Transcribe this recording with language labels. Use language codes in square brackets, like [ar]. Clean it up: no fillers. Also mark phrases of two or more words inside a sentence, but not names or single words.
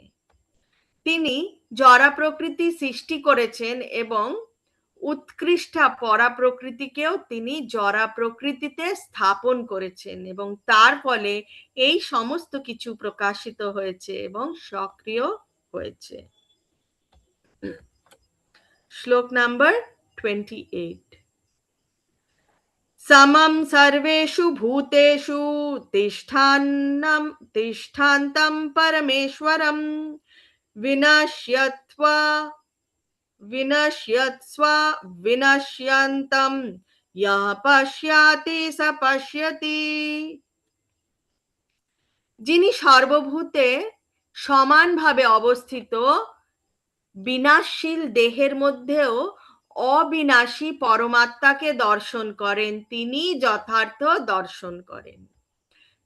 [bn] তিনি জড়া প্রকৃতি সৃষ্টি করেছেন এবং উৎকৃষ্টা পরা প্রকৃতিকেও তিনি জড়া প্রকৃতিতে স্থাপন করেছেন, এবং তার ফলে এই সমস্ত কিছু প্রকাশিত হয়েছে এবং সক্রিয় হয়েছে। শ্লোক নাম্বার 28। [sa] समं सर्वेषु भूतेषु तिष्ठान्तं परमेश्वरं विनश्यत्वा विनश्यन्तं यः पश्याति स पश्यति। [bn] যিনি সর্বভূতে সমানভাবে অবস্থিত, বিনাশশীল দেহের মধ্যেও অবিনাশী পরমাত্মাকে দর্শন করেন, তিনি যথার্থ দর্শন করেন।